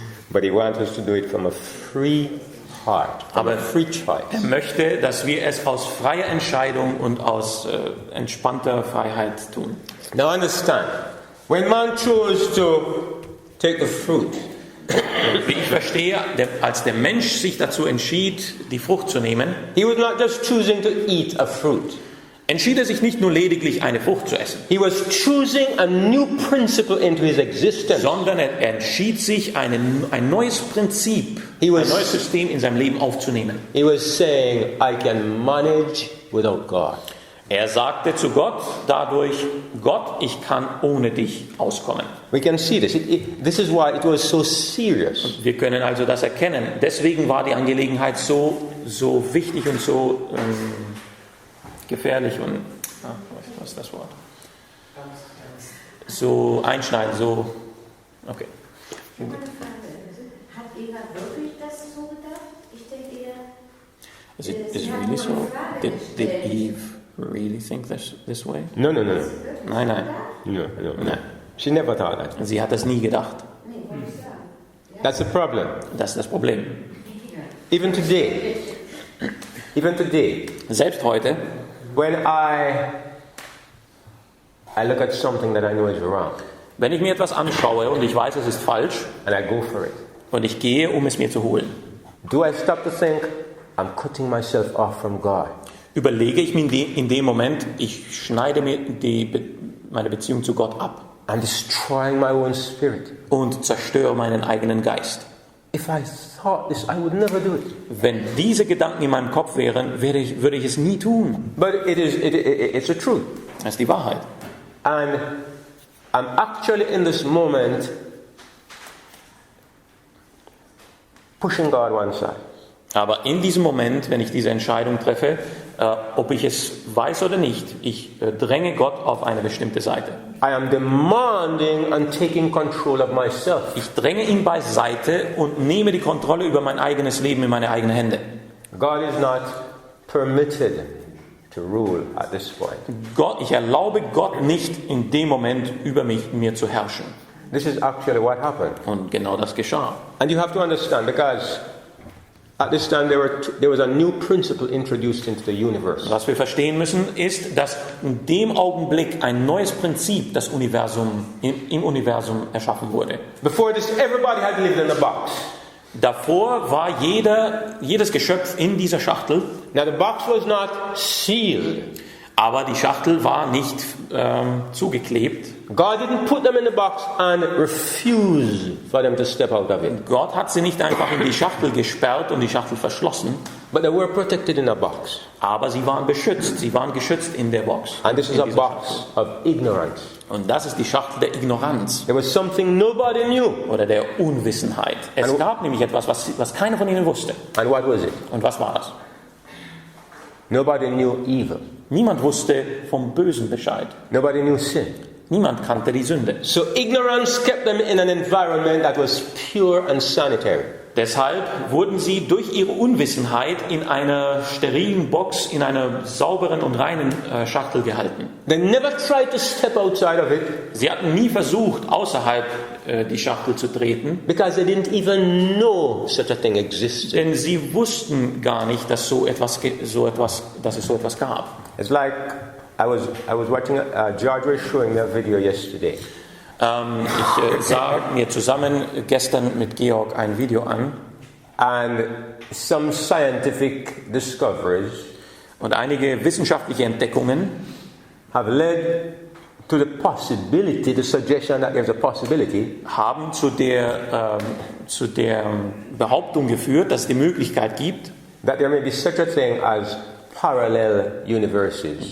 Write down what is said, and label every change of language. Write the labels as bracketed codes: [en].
[en] But he wants us to do it from a free heart, from a free choice. [de] Er möchte, dass wir es aus freier Entscheidung und aus entspannter Freiheit tun. [en] Now understand, when man chose to take the fruit, [de] Wie ich verstehe, als der Mensch sich dazu entschied, die Frucht zu nehmen, [en] he was not just choosing to eat a fruit. [de] entschied er sich nicht nur lediglich eine Frucht zu essen, [en] He was choosing a new principle into his existence. [de] sondern er entschied sich, ein neues Prinzip, ein neues System in seinem Leben aufzunehmen. [en] He was saying, I can manage without God. [de] Er sagte zu Gott dadurch, Gott, ich kann ohne dich auskommen. [en] We can see this. This is why it was so serious. [de] Wir können also das erkennen. Deswegen war die Angelegenheit so wichtig und so gefährlich und, was ist das Wort? So einschneidend, so, okay. Hat Eva wirklich das so gedacht? Ich denke eher... [en] Is it really so? Did Eve really think this way? No. [de] Nein. [en] No. She never thought that. [de] Sie hat das nie gedacht. [en] That's the problem. [de] Das ist das Problem. [en] Even today, [de] Selbst heute, [en] when I look at something that I know is wrong, [de] wenn ich mir etwas anschaue und ich weiß, es ist falsch, [en] and I go for it, [de] und ich gehe, um es mir zu holen, [en] do I stop to think, I'm cutting myself off from God? [de] überlege ich mir in dem Moment, ich schneide mir meine Beziehung zu Gott ab [en] I'm destroying my own spirit. [de] und zerstöre meinen eigenen Geist. [en] If I thought this, I would never do it. [de] Wenn diese Gedanken in meinem Kopf wären, würde ich es nie tun. [en] But it's the truth. [de] Das ist die Wahrheit. [en] And I'm actually in this moment pushing God one side. [de] Aber in diesem Moment, wenn ich diese Entscheidung treffe, ob ich es weiß oder nicht, ich dränge Gott auf eine bestimmte Seite. [en] I am demanding and taking control of myself. [de] Ich dränge ihn beiseite und nehme die Kontrolle über mein eigenes Leben in meine eigenen Hände. [en] God is not permitted to rule at this point. [de] Ich erlaube Gott nicht in dem Moment über mir zu herrschen. [en] This is actually what happened. [de] Und genau das geschah. [en] And you have to understand, because at this time there was a new principle introduced into the universe. [de] Was wir verstehen müssen, ist, dass in dem Augenblick ein neues Prinzip im Universum erschaffen wurde. [en] Before this, everybody had lived in a box. [de] Davor war jedes Geschöpf in dieser Schachtel, [en] Now the box was not sealed. [de] aber die Schachtel war nicht zugeklebt. [en] God didn't put them in the box and refuse for them to step out of it. [de] Gott hat sie nicht einfach in die Schachtel gesperrt und die Schachtel verschlossen, [en] But they were protected in a box. [de] aber sie waren beschützt. Sie waren geschützt in der Box. [en] And this is a box of ignorance. [de] Und das ist die Schachtel der Ignoranz [en] There was something nobody knew. [de] oder der Unwissenheit. Es gab nämlich etwas, was keiner von ihnen wusste. [en] And what was it? [de] Und was war das? [en] Nobody knew evil. [de] Niemand wusste vom Bösen Bescheid. [en] Nobody knew sin. [de] Niemand kannte die Sünde. [en] So ignorance kept them in an environment that was pure and sanitary. [de] Deshalb wurden sie durch ihre Unwissenheit in einer sterilen Box, in einer sauberen und reinen Schachtel gehalten. [en] They never tried to step outside of it [de] Sie hatten nie versucht, außerhalb die Schachtel zu treten, [en] because they didn't even know such a thing existed. [de] denn sie wussten gar nicht, dass es so etwas gab. [en] It's like I was watching. George was showing me a video yesterday. [de] Ich sah mir zusammen gestern mit Georg ein Video an [en] And some scientific discoveries [de] und einige wissenschaftliche Entdeckungen [en] have led to the possibility, the suggestion that there's a possibility [de] haben zu der Behauptung geführt, dass es die Möglichkeit gibt, [en] that there may be such a thing as parallel universes